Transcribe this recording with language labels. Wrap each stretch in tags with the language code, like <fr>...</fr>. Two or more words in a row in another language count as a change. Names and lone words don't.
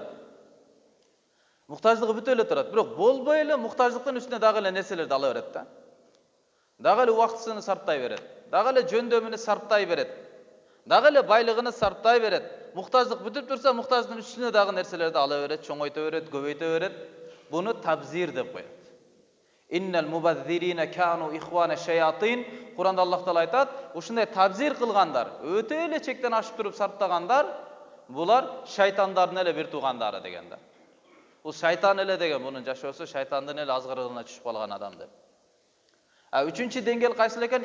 <ky>Муктаждыгы бүтө эле турат, бирок болбой эле муктаждыктын үстүнө дагы эле нерселерди ала берет да. Дагы эле убактысын сарптай берет. Дагы эле жөндөмүнү сарптай берет. Дагы эле байлыгын сарптай берет. Муктаждык бүтүп турса, муктаждын үстүнө дагы нерселерди ала берет, чоңойто берет, көбөйтө берет. Буну табзир деп коет.</ky> <ar>إن المبذرين كانوا إخوان الشياطين.</ar> <ky>Куранда Аллах Таала айтат, ушундай табзир кылгандар, өтө эле чектен ашып туруп сарптагандар, булар шайтандардын эле бир туугандары деген да. Бул шайтан эле деген, бунун жашоосу шайтандын эле азгырыгына түшүп калган адам деп. Үчүнчү деңгээл кайсы экен?</ky>